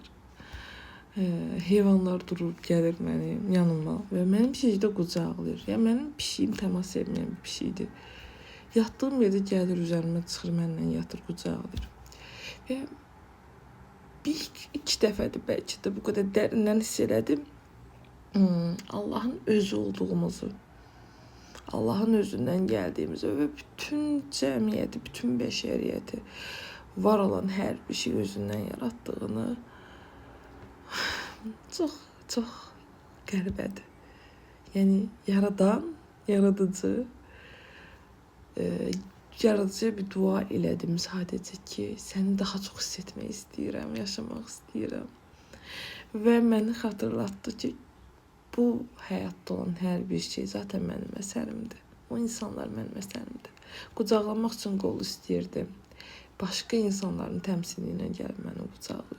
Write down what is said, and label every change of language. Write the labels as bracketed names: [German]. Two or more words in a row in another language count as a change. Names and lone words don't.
[Azerbaijani] Heyvanlar durub gəlir mənim yanıma və mənim pişiyi qucaqlayır. Ya mənim pişiyim təmas sevməyən bir pişiydir. Yatdığım yerdə gəlir üzərimə çıxır, mənlə yatır, qucaqlayır. Və iki dəfədir bəlkə də bu qədər dərindən hiss elədim. [Turkish] Allah'ın özü olduğumuzu, Allah'ın özünden geldiğimizi ve bütün cemiyeti, bütün beşeriyeti, var olan her bir şey özünden yarattığını [Azerbaijani] çok qəribədir. Yani yaradan, yaradıcı, yaradıcıya bir dua elədim sadece ki, seni daha çok hissetmək istəyirəm, yaşamaq istəyirəm. Və məni xatırlatdı ki, bu hayatta olan hər bir şey zaten mənim əsərimdir. O insanlar mənim əsərimdir. Qucaqlamaq üçün qol istəyirdim. Başqa insanların təmsili ilə gəlib məni qucaqlayır.